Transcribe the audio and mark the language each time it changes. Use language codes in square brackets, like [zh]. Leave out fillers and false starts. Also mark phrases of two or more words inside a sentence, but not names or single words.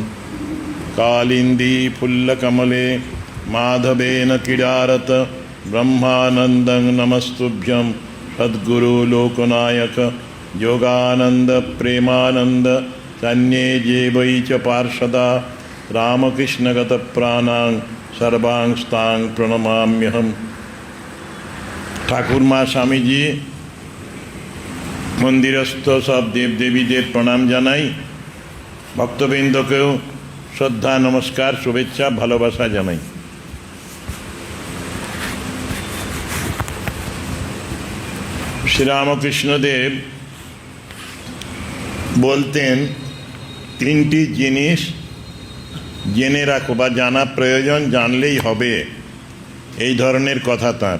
[sa] कालिंदी फुल्लकमले माधवेन क्रीडारत ब्रह्मानन्दं नमस्तुभ्यं सद्गुरु लोकनायक योगानंद प्रेमानंद अन्ये जे वै च पार्षदा रामकृष्णगत प्राणां सर्वांस्तां प्रणमाम्यहम्। [bn] ঠাকুরমা স্বামীজি মন্দিরস্থ সব দেবদেবীদের প্রণাম জানাই। ভক্তবৃন্দকেও শ্রদ্ধা নমস্কার শুভেচ্ছা ভালোবাসা জানাই। শ্রীরামকৃষ্ণদেব বলতেন তিনটি জিনিস জেনে রাখো বা জানা প্রয়োজন, জানলেই হবে, এই ধরনের কথা তাঁর।